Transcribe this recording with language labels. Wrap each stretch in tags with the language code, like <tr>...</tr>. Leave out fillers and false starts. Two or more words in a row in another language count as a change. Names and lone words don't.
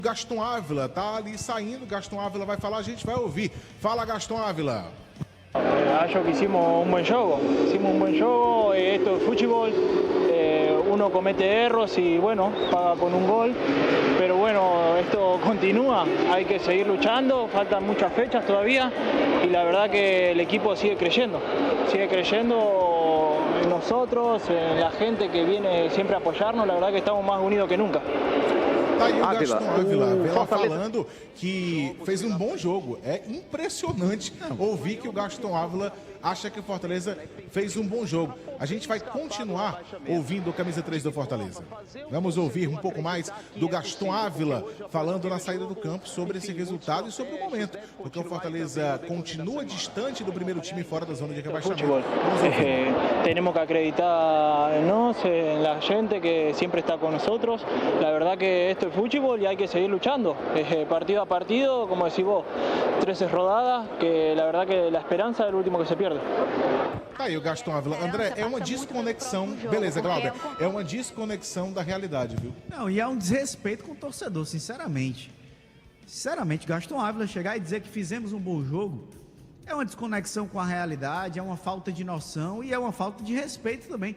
<pt>Gaston Ávila tá ali saindo, Gaston Ávila vai falar, a gente vai ouvir. Fala, Gaston Ávila. Acho que</pt> <es>hicimos un buen juego, esto es fútbol, uno comete errores y bueno, paga con un gol, pero bueno, esto continúa, hay que seguir luchando, faltan muchas fechas todavía y la verdad que el equipo sigue creyendo en nosotros, en la gente que viene siempre a apoyarnos, la verdad que estamos más unidos que nunca.</es> <pt>Tá aí o Gaston Ávila falando que fez um bom jogo. É impressionante ouvir que o Gaston Ávila acha que o Fortaleza fez um bom jogo. A gente vai continuar ouvindo o camisa 3 do Fortaleza. Vamos ouvir um pouco mais do Gaston Ávila falando na saída do campo sobre esse resultado e sobre o momento, porque o Fortaleza continua distante do primeiro time fora da zona de rebaixamento.</pt> <es>Tenemos que acreditar en nos, en la gente que siempre está con nosotros. La verdad que esto es fútbol y hay que seguir luchando. Partido a partido, como decís vos, 13 rodadas, que la verdad que la esperanza es el último que se pierde.</es> <pt>Tá aí o Gaston Ávila. André, é uma desconexão, beleza, Glauber, é uma desconexão da realidade, viu? Não, e é um desrespeito com o torcedor, sinceramente. Sinceramente, Gaston Ávila chegar e dizer que fizemos um bom jogo é uma desconexão com a realidade, é uma falta de noção e é uma falta de respeito também.</pt>